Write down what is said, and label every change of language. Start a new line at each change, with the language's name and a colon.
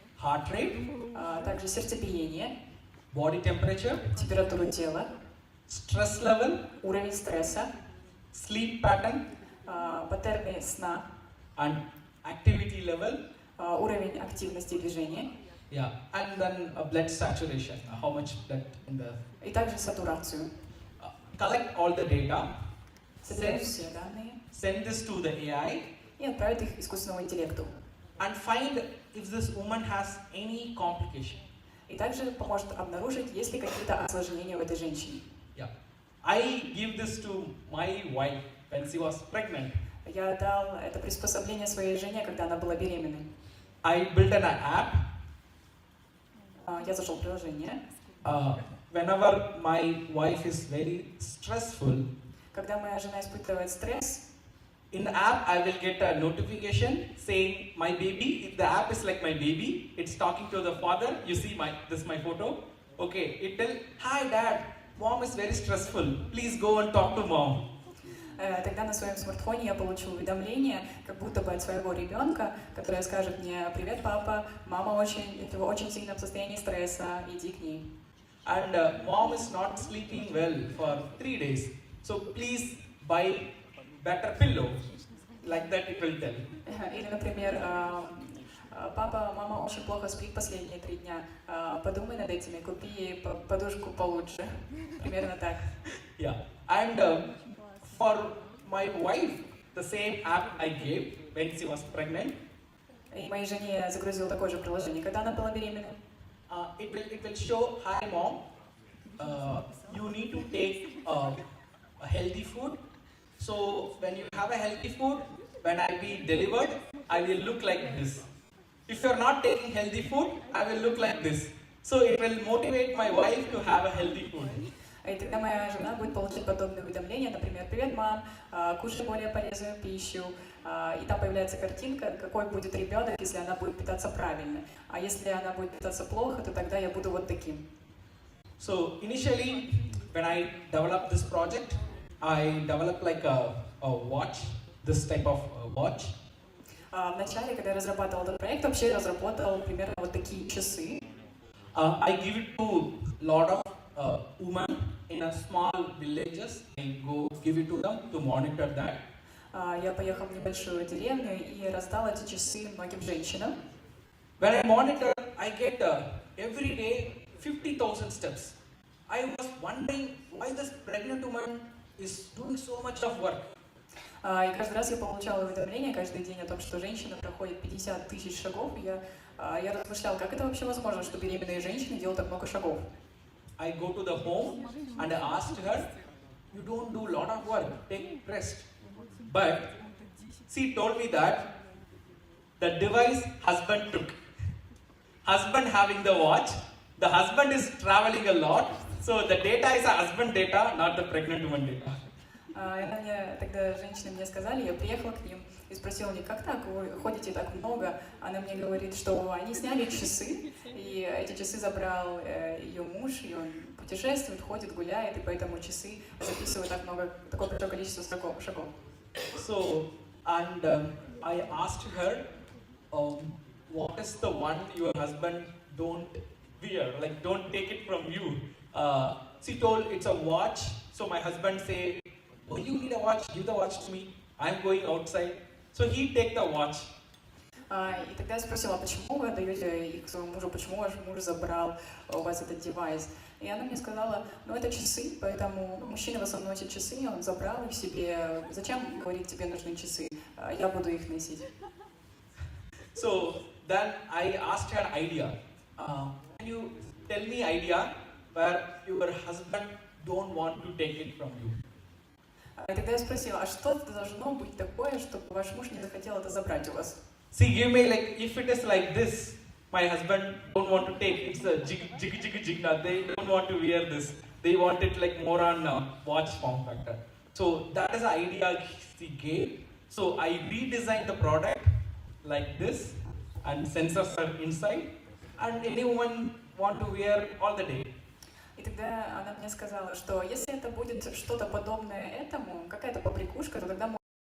English: Heart rate,
Russian: также сердцебиение,
English: body temperature,
Russian: температуру тела,
English: stress level,
Russian: уровень стресса,
English: sleep pattern,
Russian: паттерны сна,
English: and activity level,
Russian: уровень активности движения.
English: Yeah, and then blood saturation, how much blood in the.
Russian: И также сатурацию.
English: Collect all the data,
Russian: Собирать все данные
English: send this to the AI,
Russian: и отправить их искусственному интеллекту.
English: and find if this woman has any complication.
Russian: И также поможет обнаружить, есть ли какие-то осложнения у этой женщины.
English: Yeah, I give this to my wife when she was pregnant.
Russian: Я дал это приспособление своей жене, когда она была беременной.
English: I built an app.
Russian: Я зашел в приложение.
English: Whenever my wife is very stressful,
Russian: Когда моя жена испытывает стресс,
English: in the app I will get a notification saying my baby. If the app is like my baby, it's talking to the father. You see this my photo. Okay, it tell, hi dad, mom is very stressful. Please go and talk to mom.
Russian: Тогда на своем смартфоне я получу уведомление, как будто бы от своего ребенка, которое скажет мне: «Привет, папа, мама в очень сильном состоянии стресса, иди к ней».
English: And mom is not sleeping well for 3 days. So please buy better pillow. Like that it will tell.
Russian: Или, например, папа, мама очень плохо спит последние 3 дня. Подумай над этим и купи подушку получше. Примерно так.
English: Yeah. And for my wife, the same app I gave when she was pregnant.
Russian: И моей жене я загрузил такое же приложение, когда она была беременна.
English: It will show, hi mom, you need to take a healthy food. So when you have a healthy food, when I be delivered, I will look like this. If you are not taking healthy food, I will look like this. So it will motivate my wife to have a healthy food.
Russian: И тогда моя жена будет получать подобные уведомления, например: «Привет, мам, кушай более полезную пищу». И там появляется картинка, какой будет ребенок, если она будет питаться правильно. А если она будет питаться плохо, то тогда я буду вот таким.
English: So initially, when I developed this project, I developed like a watch, this type of watch.
Russian: Вначале, когда я разрабатывал этот проект, вообще разработал примерно вот такие часы.
English: I give it to lot of women in a small villages. I go give it to them to monitor that.
Russian: Я поехал в небольшую деревню и раздал эти часы многим женщинам.
English: When I monitor, I get every day 50,000 steps. I was wondering why this pregnant woman is doing so much of work.
Russian: И каждый раз я получала уведомления каждый день о том, что женщина проходит 50 тысяч шагов. И я размышлял, как это вообще возможно, что беременные женщины делают так много шагов.
English: I go to the home and I asked her, you don't do a lot of work, take rest. But she told me that the device husband took. Husband having the watch, the husband is traveling a lot, so the data is a husband data, not the pregnant woman data.
Russian: Тогда женщины мне сказали, я приехала к ним и спросила у них, как так, вы ходите так много? Она мне говорит, что они сняли часы, и эти часы забрал ее муж, и он путешествует, ходит, гуляет, и поэтому часы записывают такое большое количество шагов.
English: So, and I asked her, what is the one your husband don't wear, like don't take it from you? She told it's a watch, so my husband say, oh, you need a watch, give the watch to me, I'm going outside. So he take the watch.
Russian: И тогда я спросила, почему вы отдаете их своему мужу, почему ваш муж забрал у вас этот девайс? И она мне сказала, ну это часы, поэтому мужчина в основном носит часы, он забрал их себе. Зачем, говорит, тебе нужны часы? Я буду их носить.
English: So then I asked her idea. Can you tell me idea where your husband don't want to take it from you?
Russian: И тогда я спросила, а что должно быть такое, чтобы ваш муж не захотел это забрать у вас?
English: See, give me like, if it is like this, my husband don't want to take, it's a jig, they don't want to wear this. They want it like more on watch form factor. So that is the idea she gave. So I redesigned the product like this, and sensors are inside, and anyone want to wear all the day.
Russian: И тогда она мне сказала, что если это будет что-то подобное этому, какая-то побрякушка, то тогда